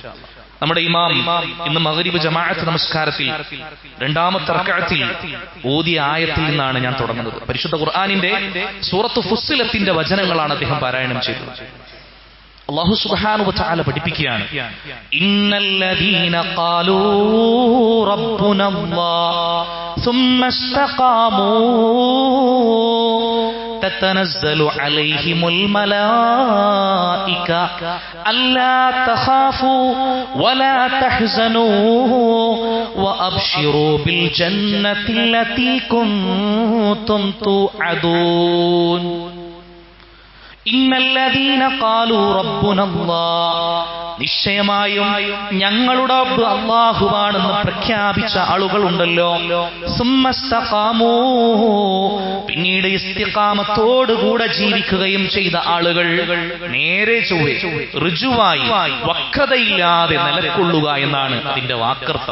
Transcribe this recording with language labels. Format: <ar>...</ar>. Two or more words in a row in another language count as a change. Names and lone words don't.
<ml>നമ്മുടെ ഇമാം ഇന്ന് മഗ്രിബ് ജമാഅത്ത് നമസ്കാരത്തിൽ രണ്ടാമത്തെ റക്അത്തിൽ ഓതിയ ആയത്തിൽ നിന്നാണ് ഞാൻ തുടങ്ങുന്നത്. പരിശുദ്ധ ഖുർആനിന്റെ സൂറത്ത് ഫുസ്സിലത്തിന്റെ വചനങ്ങളാണ് അദ്ദേഹം പാരായണം ചെയ്തത്.</ml> <ar>الله سبحانه وتعالى</ar> <ml>പഠിപ്പിക്കുകയാണ്,</ml> <ar>إن الذين قالوا ربنا الله ثم استقاموا تتنزل عليهم الملائكة ألا تخافوا ولا تحزنوا وأبشروا بالجنة التي كنتم توعدون إن الذين قالوا ربنا الله,</ar> <ml>നിശ്ചയമായും ഞങ്ങളുടെ റബ്ബ് അല്ലാഹുവാണെന്ന് പ്രഖ്യാപിച്ച ആളുകളുണ്ടല്ലോ. സുമ്മസ്തഖാമൂ, പിന്നീട് ഇസ്തിഖാമത്തോടുകൂടെ ജീവിക്കുകയും ചെയ്ത ആളുകൾ, നേരെ ചൊവ്വേ ഋജുവായി വക്രതയില്ലാതെ നിലകൊള്ളുക എന്നാണ് അതിന്റെ വാക്കർത്ഥം.</ml>